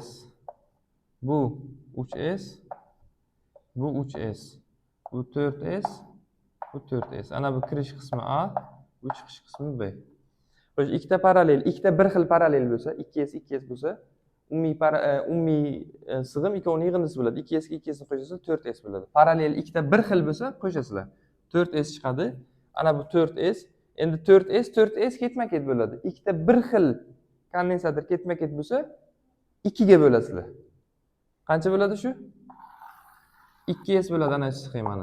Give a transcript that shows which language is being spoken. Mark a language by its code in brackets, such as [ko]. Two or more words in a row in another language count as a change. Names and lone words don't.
[uz] Bu 3S, bu 3S. Bu 4S, bu 4S. Ana bu kirish qismi A, bu chiqish qismi B. Xo'sh, ikkita parallel, ikkita bir xil parallel bo'lsa, 2S, 2S bo'lsa, umumiy sig'im ikkovining yig'indisi bo'ladi. 2S ga 2S ni qo'shasizlar, 4S bo'ladi. Parallel ikkita bir xil bo'lsa, qo'shasizlar. 4S chiqadi. Ana bu 4S. Endi 4S, 4S ketma-ket bo'ladi. Ikkita bir xil kondensator ketma-ket bo'lsa, 2 ga bo'lasizlar. Qancha bo'ladi shu? 2S bo'ladi ana shu sxemani.